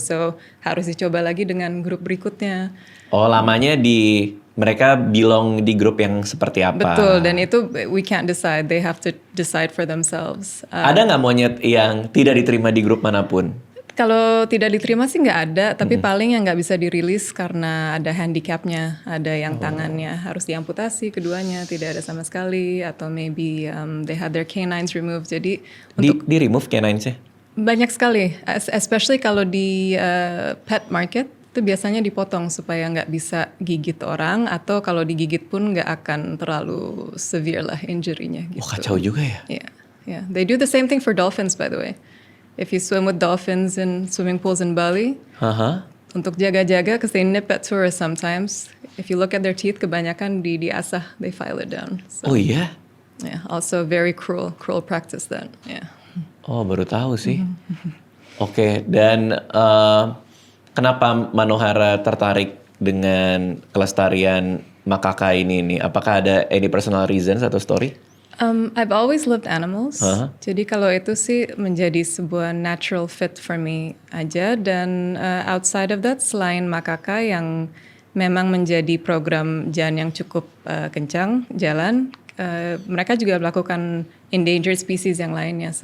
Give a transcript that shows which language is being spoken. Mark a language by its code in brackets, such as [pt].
[id] So harus dicoba lagi dengan grup berikutnya. Lamanya mereka belong di grup yang seperti apa? Betul, dan itu [en] we can't decide, they have to decide for themselves. [id] Ada nggak monyet yang tidak diterima di grup manapun? Kalau tidak diterima sih nggak ada, tapi paling yang nggak bisa dirilis karena ada handicapnya, ada yang tangannya harus diamputasi keduanya, tidak ada sama sekali, atau [en] maybe they had their canines removed. [id] Jadi Di remove canines-nya? banyak sekali, especially kalau di pet market itu biasanya dipotong supaya nggak bisa gigit orang, atau kalau digigit pun nggak akan terlalu severe lah injury-nya gitu. Kacau juga ya. [en] Yeah. They do the same thing for dolphins, by the way. If you swim with dolphins in swimming pools in Bali, [id] untuk jaga-jaga, [en] because they nip at tourists sometimes. If you look at their teeth, [id] kebanyakan diasah, [en] they file it down. So, [id] Oh iya? [en] yeah, also very cruel practice that. Yeah. [id] Oh baru tahu sih. Oke, dan kenapa Manohara tertarik dengan kelestarian makaka ini nih? Apakah ada [en] any personal reasons [id] atau story? [en] I've always loved animals. [id] Jadi kalau itu sih menjadi sebuah [en] natural fit for me [id] aja. Dan [en] outside of that, [id] selain makaka yang memang menjadi program Jan yang cukup kencang jalan, mereka juga melakukan [en] endangered species [id] yang lainnya.